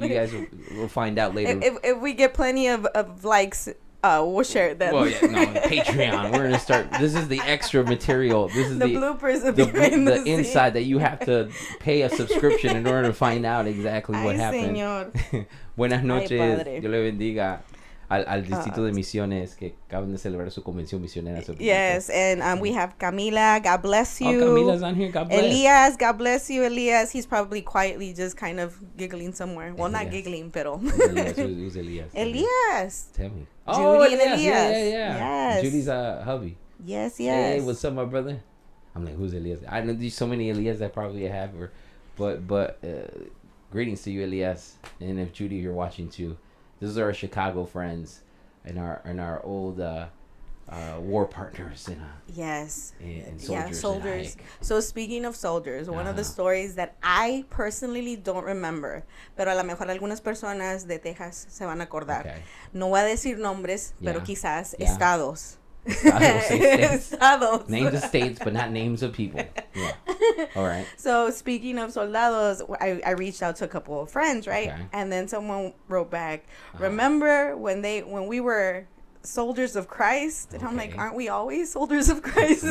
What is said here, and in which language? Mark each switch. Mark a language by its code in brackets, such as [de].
[en] You guys will find out later. If we get plenty of likes We'll share it then. Well, yeah, no, Patreon. We're gonna start. This is the extra material. This is the bloopers of the inside that you have to pay a subscription in order to find out exactly what happened. [es] Señor. Buenas noches. Padre. Dios le bendiga al distrito de Misiones que acaban de celebrar su convención misionera. [en] Yes, and we have Camila. God bless you. Oh, Camila's on here. God bless. Elias, God bless you, Elias. He's probably quietly just kind of giggling somewhere. Well, not giggling, pero. Elias. Who's Elias? Elias. Tell me. Judy and Elias. Elias. Yeah. Yes. Judy's hubby. Yes. Hey, what's up, my brother? I'm like, who's Elias? I know there's so many Elias I probably have, but greetings to you, Elias. And if Judy, you're watching too, these are our Chicago friends and our old war partners and soldiers. So speaking of soldiers, one of the stories that I personally don't remember, [es] pero a lo mejor algunas personas de Texas se van a acordar. [en] Okay. [es] No voy a decir nombres, pero quizás estados. Estados. [en] Names of states, but not names of people. Yeah. All right. So speaking of soldados, I reached out to a couple of friends, right? Okay. And then someone wrote back, remember when we were soldiers of Christ? And I'm like, aren't we always soldiers of Christ?